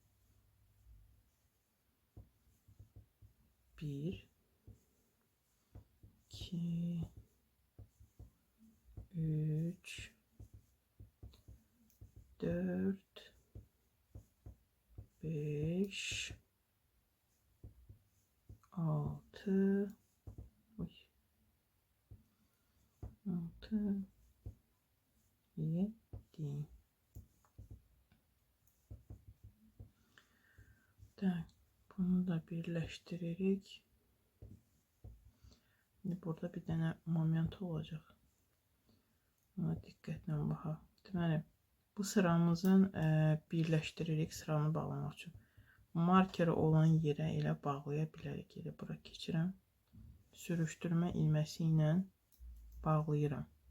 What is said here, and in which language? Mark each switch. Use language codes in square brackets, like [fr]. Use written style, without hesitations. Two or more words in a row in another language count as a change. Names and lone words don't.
[az] 1, 2, 3, 4, 5, 6, 6, 7. [tr] Bunu da birleştiririk. Şimdi burada bir tane moment olacak. [az] Buna diqqətlə baxaq. Deməli, bu sıramızın birləşdiririk sıranı bağlamaq üçün. Markeri olan yerə elə bağlaya bilərik. Elə bura keçirəm. Sürüşdürmə ilməsi ilə bağlayıram.